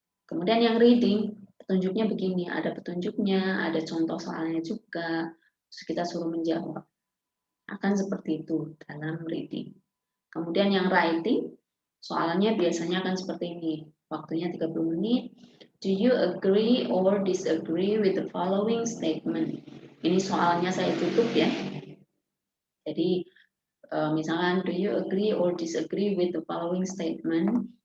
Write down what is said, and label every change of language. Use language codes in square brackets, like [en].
[id] Kemudian yang reading, petunjuknya begini. Ada petunjuknya, ada contoh soalnya juga. Terus kita suruh menjawab. Akan seperti itu dalam reading. Kemudian yang writing, soalnya biasanya akan seperti ini. Waktunya 30 menit. [en] Do you agree or disagree with the following statement? [id] Ini soalnya saya tutup ya. Jadi misalkan [en] do you agree or disagree with the following statement?